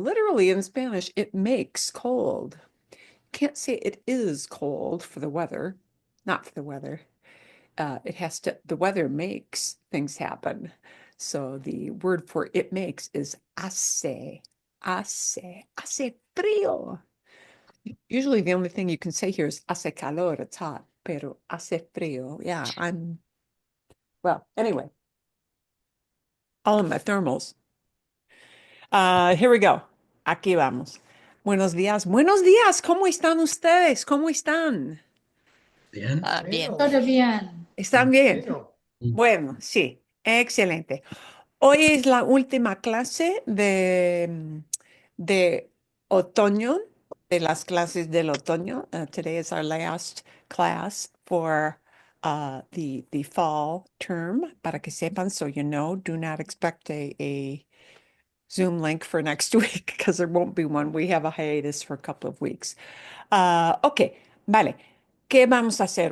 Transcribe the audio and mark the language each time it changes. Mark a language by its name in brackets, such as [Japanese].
[English] Literally in Spanish, it makes cold. Can't say it is cold for the weather. Not for the weather. It has to, the weather makes things happen. So the word for it makes is hace. [Spanish] Hace frío. [English] Usually the only thing you can say here is hace calor, it's hot, [Spanish] pero hace frío. [English] Yeah, well, anyway, all of my thermals. Here we go. [Spanish] Aquí vamos. Buenos días. Buenos días. ¿Cómo están ustedes? ¿Cómo están? Bien. Bien. Todo bien. ¿Están bien? Bueno, Mm. Bueno, sí. Excelente. Hoy es la última clase de otoño, de las clases del otoño. [English] Today is our last class for the fall term. [Spanish] Para que sepan, [English] so you know, do not expect a Zoom link for next week because there won't be one. We have a hiatus for a couple of weeks. Okay, [Spanish] vale. ¿Qué vamos a hacer?